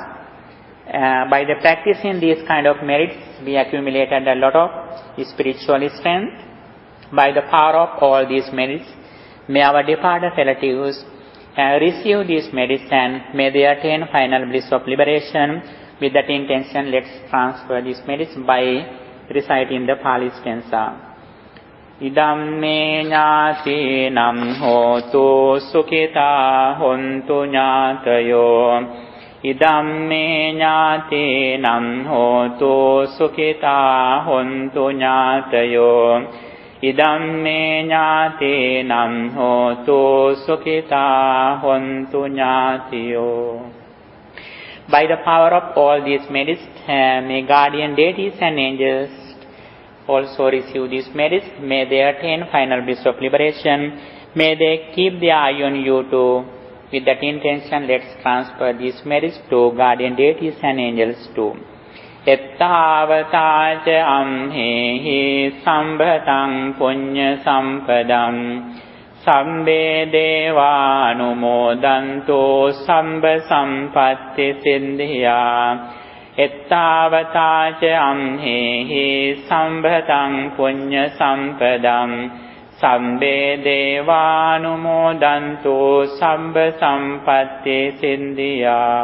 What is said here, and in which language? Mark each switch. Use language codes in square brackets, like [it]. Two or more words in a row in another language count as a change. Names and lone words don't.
[en] By the practicing these kind of merits, we accumulated a lot of spiritual strength. By the power of all these merits, may our departed relatives receive these merits and may they attain final bliss of liberation. With that intention, let's transfer these merits by reciting the Pali stanza. [pi] Idamme ñātīnam hotu sukhita hontu ñātayo. Idamme ñātīnam hotu sukhita hontu ñātayo. Idamme ñātīnam hotu sukhita hontu ñātiyo. [en] By the power of all these merits, may guardian deities and angels also receive these merits. May they attain final bliss of liberation. May they keep their eye on you too. With that intention, let's transfer these merits to guardian deities and angels too. [pi] Ettavata ca amhehi sambhatam punya sampadam Sabbe deva anumodanto sabba sampatti siddhya. Ettavata ca amhehi sambhatam punya sampadam Sabbe deva anumodanto sabba sampatti siddhya.